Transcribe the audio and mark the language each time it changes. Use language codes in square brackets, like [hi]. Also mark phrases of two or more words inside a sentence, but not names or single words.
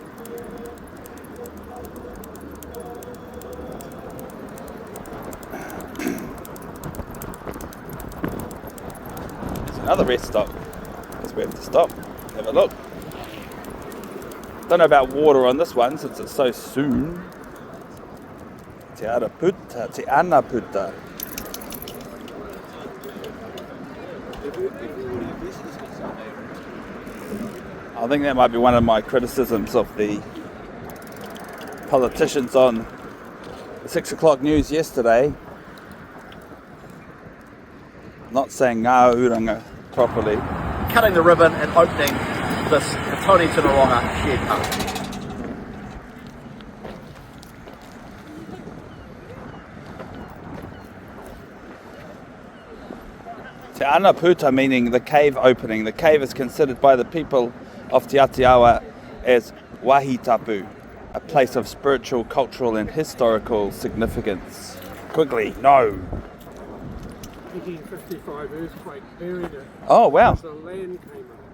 [en] There's another rest stop. Guess we have to stop, have a look. Don't know about water on this one since it's so soon. [mi] Te ara puta, te ana puta. [en] I think that might be one of my criticisms of the politicians on the 6 o'clock news yesterday. Not saying ngā uranga properly. Cutting the ribbon and opening this Tony Tinaronga shared park. [mi] Te ana puta [en] meaning the cave opening. The cave is considered by the people of Te Atiawa as wahitapu, a place of spiritual, cultural and historical significance. Quiggly, no. 1855 earthquake buried it. Oh wow. So land came up.